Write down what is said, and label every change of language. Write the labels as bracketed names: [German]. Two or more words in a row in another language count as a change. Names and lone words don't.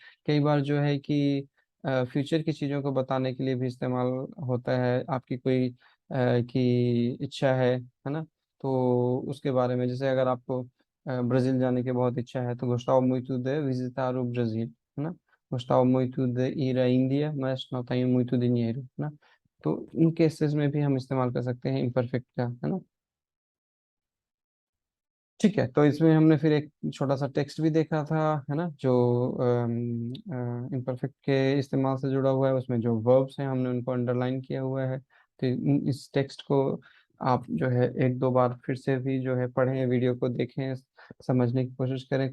[Hindi] कई बार जो है कि फ्यूचर की चीजों को बताने के लिए भी इस्तेमाल होता है। आपकी कोई की इच्छा है ना, तो उसके बारे में, जैसे अगर आपको ब्राजील जाने की बहुत इच्छा है, तो [Portuguese] gostava muito de visitar o Brasil, [Hindi] है ना, [Portuguese] gostava muito de ir a India, mas não tenho muito dinheiro, [Hindi] है ना। तो इन केसेस में भी हम इस्तेमाल कर सकते हैं इम्परफेक्ट का, है ना। ठीक है, तो इसमें हमने फिर एक छोटा सा टेक्स्ट भी देखा था, है ना, जो इम्परफेक्ट के इस्तेमाल से जुड़ा हुआ है। उसमें जो वर्ब्स हैं हमने उनको अंडरलाइन किया हुआ है। तो इस टेक्स्ट को आप जो है एक दो बार फिर से भी जो है पढ़ें, वीडियो को देखें, समझने की कोशिश करें।